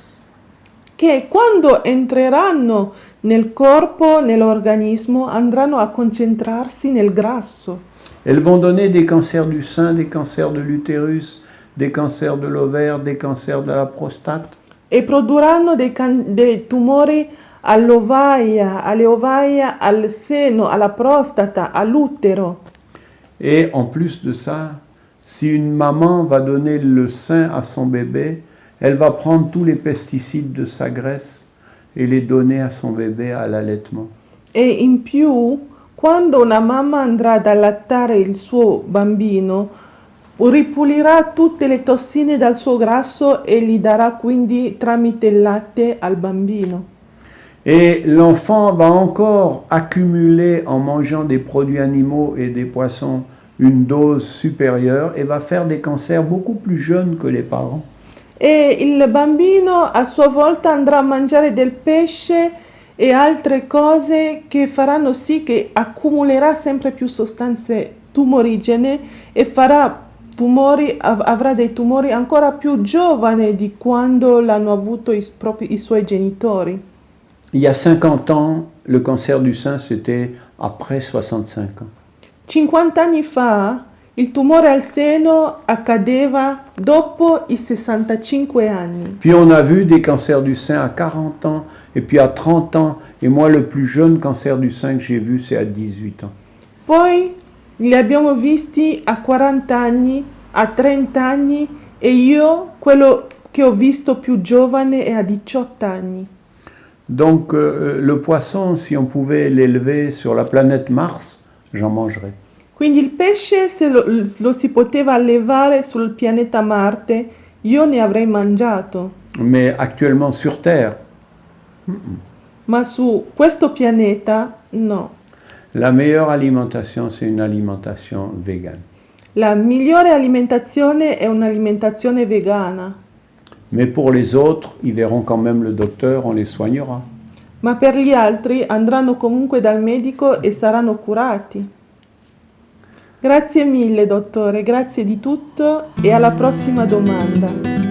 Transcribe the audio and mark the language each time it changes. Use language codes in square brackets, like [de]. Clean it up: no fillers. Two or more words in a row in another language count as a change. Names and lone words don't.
[it] che quando entreranno nel corpo, nell'organismo, andranno a concentrarsi nel grasso [fr] Elles vont donner des cancers du sein, des cancers de l'utérus, des cancers de l'ovaire, des cancers de la prostate. [it] e produrranno dei tumori all'ovaia, alle ovaie, al seno, alla prostata, all'utero. [fr] Et en plus de ça, si une maman va donner le sein à son bébé, elle va prendre tous les pesticides de sa graisse et les donner à son bébé à l'allaitement. [it] E in più, quando una mamma andrà ad allattare il suo bambino, ripulirà tutte le tossine dal suo grasso e gli darà quindi tramite il latte al bambino. [fr] Et l'enfant va encore accumuler en mangeant des produits animaux et des poissons une dose supérieure et va faire des cancers beaucoup plus jeunes que les parents. [it] E il bambino a sua volta andrà a mangiare del pesce e altre cose che faranno sì che accumulerà sempre più sostanze tumorigene e farà avrà dei tumori ancora più giovani di quando l'hanno avuto i suoi genitori. [fr] Il y a 50 ans, le cancer du sein, c'était après 65 ans. [it] 50 anni fa il tumore al seno accadeva dopo i 65 anni. [fr] Puis on a vu des cancers du sein à 40 ans, et puis à 30 ans, et moi le plus jeune cancer du sein que j'ai vu, c'est à 18 ans. [it] Poi li abbiamo visti a 40 anni, a 30 anni e io quello che ho visto più giovane è a 18 anni. [fr] Donc le poisson, si on pouvait l'élever sur la planète Mars, j'en mangerais. [it] Quindi il pesce, se lo si poteva allevare sul pianeta Marte, io ne avrei mangiato. [fr] Mais actuellement sur Terre, [it] Ma su questo pianeta no. [fr] la meilleure alimentation, c'est une alimentation végane. [it] La migliore alimentazione è un'alimentazione vegana, [fr] Mais pour les autres, ils verront quand même le docteur, on les soignera. [it] ma per gli altri andranno comunque dal medico e saranno curati. Grazie mille, dottore, grazie di tutto e alla prossima domanda.